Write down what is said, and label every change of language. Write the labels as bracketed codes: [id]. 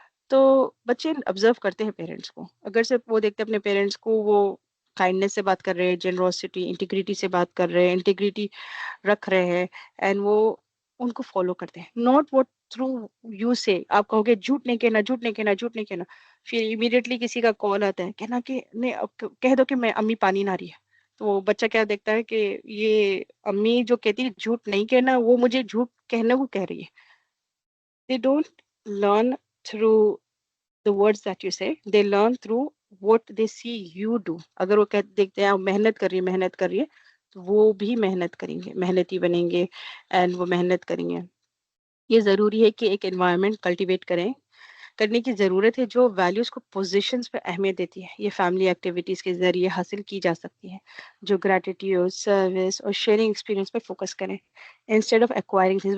[hi] तो बच्चे ऑब्जर्व करते हैं पेरेंट्स को, अगर सिर्फ वो देखते हैं अपने पेरेंट्स को वो काइंडनेस से बात कर रहे हैं, जेनरोसिटी इंटीग्रिटी से बात कर रहे हैं, इंटीग्रिटी रख रहे हैं, एंड वो उनको फॉलो करते हैं, [en] Not what through you say. [hi] आप कहोगे झूठ नहीं कहना, झूठ नहीं कहना, झूठ नहीं कहना, फिर इमीडिएटली किसी का कॉल आता है कहना कि नहीं अब कह दो कि मैं अम्मी पानी ना रही है. तो बच्चा क्या देखता है कि ये अम्मी जो कहती है झूठ नहीं कहना, वो मुझे झूठ कहने को कह रही है. [en] They don't learn through the words that you say, they learn through what they see you do. [hi] अगर वो देखते हैं मेहनत कर रही है, मेहनत कर रही है, तो वो भी मेहनत करेंगे, मेहनती बनेंगे एंड वो मेहनत करेंगे. ये ज़रूरी है कि एक एनवायरनमेंट कल्टीवेट करें, करने की ज़रूरत है जो वैल्यूज़ को पोजीशंस पे अहमियत देती है. ये फैमिली एक्टिविटीज़ के ज़रिए हासिल की जा सकती है, जो ग्रेटिट्यूड, सर्विस और शेयरिंग एक्सपीरियंस पे फोकस करें [en] Instead of acquiring things.